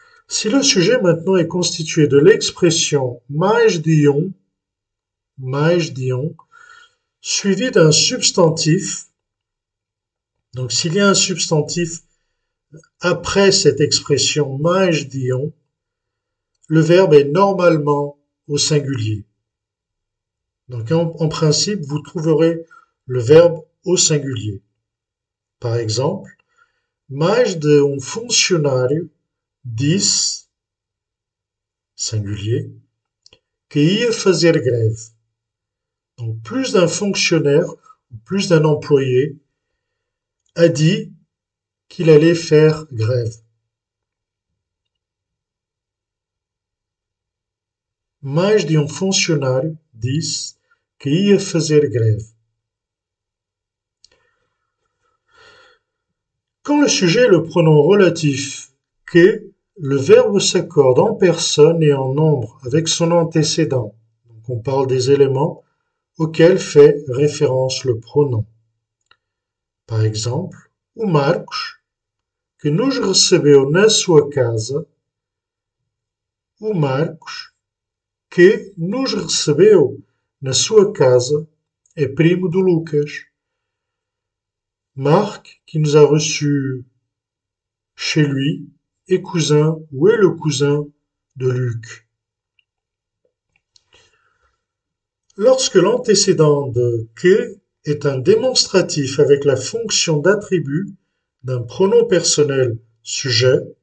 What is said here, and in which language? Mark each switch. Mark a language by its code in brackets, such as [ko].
[fr] Si le sujet maintenant est constitué de l'expression [pt] mais de um, [fr] suivi d'un substantif, donc s'il y a un substantif après cette expression mais de um, le verbe est normalement au singulier. Donc en principe, vous trouverez le verbe au singulier. Par exemple, [pt] mais de um funcionário disse, [fr] singulier, [pt] que ia fazer grève. [fr] Donc plus d'un fonctionnaire, plus d'un employé a dit qu'il allait faire grève. [pt] Mais de um funcionário disse que ia fazer grève. [fr] Quand le sujet est le pronom relatif que, le verbe s'accorde en personne et en nombre avec son antécédent. Donc on parle des éléments auxquels fait référence le pronom. Par exemple, [pt] o Marcos, que nos recebeu na sua casa, o Marcos, que nos recebeu na sua casa, [fr] est [pt] primo do Lucas. [fr] Marc, qui nous a reçus chez lui, est cousin ou est le cousin de Luc. Lorsque l'antécédent de que est un démonstratif avec la fonction d'attribut d'un pronom personnel sujet,